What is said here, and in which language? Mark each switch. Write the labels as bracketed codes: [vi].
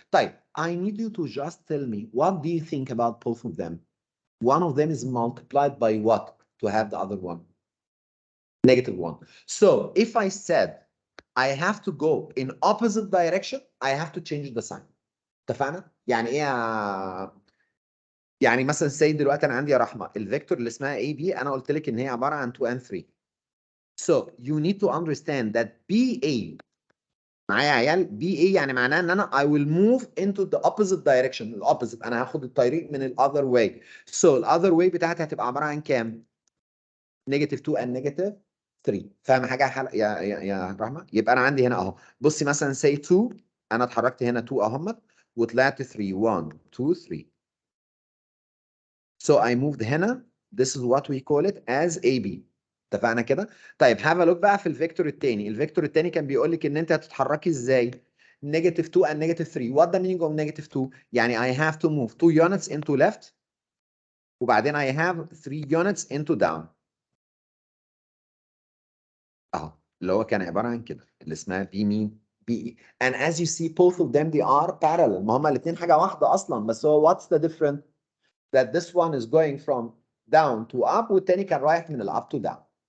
[en] طيب I need you to just tell me what do you think about both of them? One of them is multiplied by what to have the other one? Negative 1. So if I said I have to go in opposite direction I have to change the sign. [ar] اتفقنا؟ يعني ايه يعني مثلا سي دلوقتي انا عندي يا رحمه الفيكتور اللي اسمها اي بي انا قلت لك ان هي عباره عن [en] 2 and 3. So you need to understand that BA [ar] معايا يا عيال BA يعني معناه ان انا [en] I will move into the opposite direction. [ar] الاوبوزيت انا هاخد الطريق من other way. [en] So other way [ar] بتاعتي هتبقى عباره عن كام؟ [en] negative 2 and negative 3. [ar] فاهم حاجه يا رحمه؟ يبقى انا عندي هنا اهو بصي مثلا say 2 انا اتحركت هنا 2 اهمت وطلعت 3 1 2 3. [en] So I moved هنا. This is what we call it as AB. [ar] اتفقنا كده؟ طيب [en] have a look [ar] بقى في الفيكتور التاني. الفيكتور التاني كان بيقول لك ان انت هتتحركي ازاي؟ [en] negative 2 and negative 3. What the meaning of negative 2؟ يعني I have to move 2 units into left وبعدين I have 3 units into down. [ar] اهو اللي هو كان عبارة عن كده اللي اسمها بي مين؟ بي. [en] And as you see both of them they are parallel. [ar] ما هما الاثنين حاجة واحدة أصلا بس هو [en] what's the difference؟ That this one is going from down to up [ar] والتاني كان رايح من ال [en] up to down.